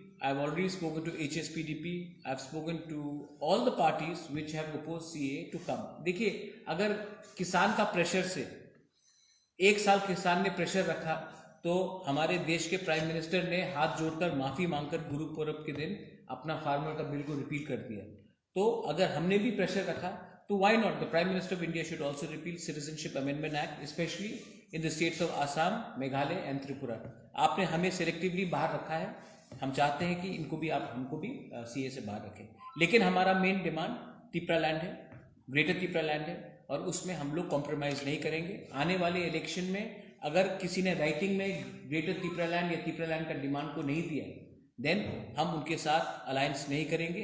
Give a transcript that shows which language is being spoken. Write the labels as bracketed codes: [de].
[en] I've already spoken to HSPDP. I've spoken to all the parties which have opposed CA to come. [hi] देखिए, अगर किसान का pressure से एक साल किसान ने प्रेशर रखा तो हमारे देश के प्राइम मिनिस्टर ने हाथ जोड़कर माफ़ी मांगकर गुरु पूरब के दिन अपना फार्मर का बिल को रिपील कर दिया। तो अगर हमने भी प्रेशर रखा तो [en] why not? The Prime Minister of India should also repeal Citizenship Amendment Act, especially in the states of Assam, Meghalaya and Tripura. [hi] आपने हमें सेलेक्टिवली बाहर रखा है, हम चाहते हैं कि इनको भी आप हमको भी CA से बाहर रखें। लेकिन हमारा मेन डिमांड त्रिपुरा लैंड है, ग्रेटर त्रिपुरा लैंड है और उसमें हम लोग कॉम्प्रोमाइज़ नहीं करेंगे। आने वाले इलेक्शन में अगर किसी ने राइटिंग में ग्रेटर त्रिपुरा लैंड या त्रिपुरा लैंड का डिमांड को नहीं दिया, देन हम उनके साथ अलायंस नहीं करेंगे।